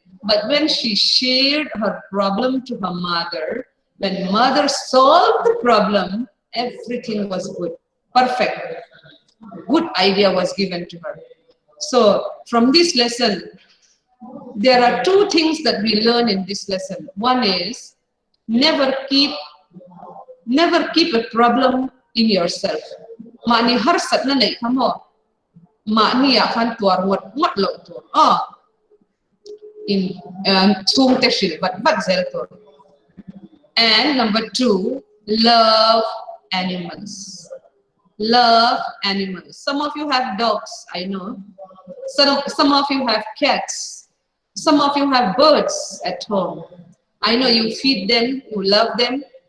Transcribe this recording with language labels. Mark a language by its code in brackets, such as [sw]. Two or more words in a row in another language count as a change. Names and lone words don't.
[en] But when she shared her problem to her mother, when mother solved the problem, everything was good, perfect. Good idea was given to her. So from this lesson, there are two things that we learn in this lesson. One is never keep a problem in yourself. [lus] Mani har sat na nei khamo. Mani ya khan tuar ngot lo tur. In chung teshil but zel tur. [en] And number two, love animals. Love animals. Some of you have dogs, I know. Some of you have cats. Some of you have birds at home. I know you feed them, you love them.